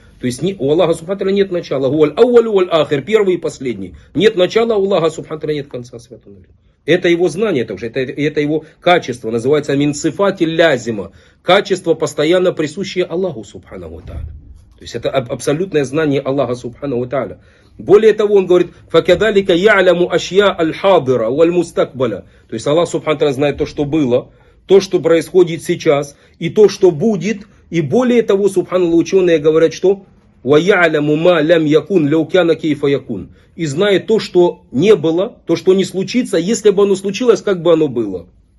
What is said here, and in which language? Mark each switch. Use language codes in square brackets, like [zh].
[ru] То есть у Аллаха Субхатра нет начала. Хуа л-ауль, уаль-ахир, первый и последний. Нет начала, у Аллаха Субхатра нет конца, святой мир. Это его знание, это его качество. Называется мин-сифати лязима. Качество, постоянно присущее Аллаху Субханаху Та'аля. То есть это абсолютное знание Аллаха Субханаху Та'аля. Более того, он говорит, [ar] فَكَذَلِكَ يَعْلَمُ أَشْيَا الْحَاضِرَ وَالْمُسْتَقْبَلَ. [ru] То есть Аллах Субхану Тааля знает то, что было, то, что происходит сейчас, и то, что будет. И более того, Субхану Тааля, ученые говорят, что [ar] وَيَعْلَمُ مَا لَمْ يَكُنْ لَوْ كَانَ كَيْفَ يَكُنْ. [ru] И знает то, что не было, то, что не случится, если бы оно случилось, как бы оно было.